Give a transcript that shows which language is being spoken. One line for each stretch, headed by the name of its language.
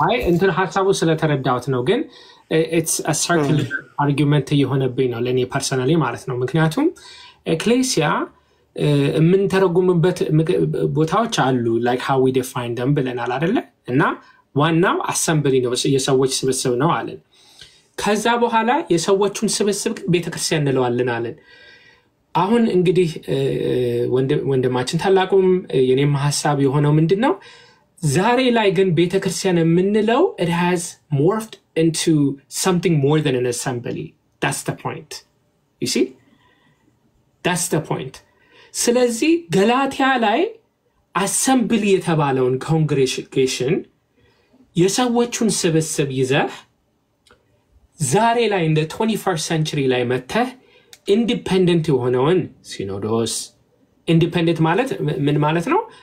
Amharic: እንትን ሐሳቡ ስለተረዳሁት ነው። ግን
English: it's a circular argument
Amharic: የሆነብኝ ነው ለኔ ፐርሰናሊ ማለት ነው። ምክንያቱም ኤክሌሲያ የምንተረጉምበት ቦታዎች አሉ
English: like how we define them
Amharic: ብለናል አይደለ? እና ዋናው አሰምብሊ ነው፣ የሰዎች ስብስብ ነው አለን። ከዛ በኋላ የሰዎቹን ስብስብ ቤተክርስቲያን እንለዋለን አለን። አሁን እንግዲህ ወንድማችን ታላቁም የኔም ሐሳብ የሆነው ምንድነው? ዛሬ ላይ ግን ቤተክርስቲያን የምንለው
English: it has morphed into something more than an assembly. That's the point. You see? That's the point.
Amharic: ስለዚህ ገላትያ ላይ አሰምብሊ የተባለውን ኮንግሬጌሽን የሰዎቹን ስብስብ ይዘህ ዛሬ ላይ እንደ 21st century ላይ መተህ ኢንዲፔንደንት የሆነውን ሲኖዶስ ኢንዲፔንደንት ማለት ምን ማለት ነው?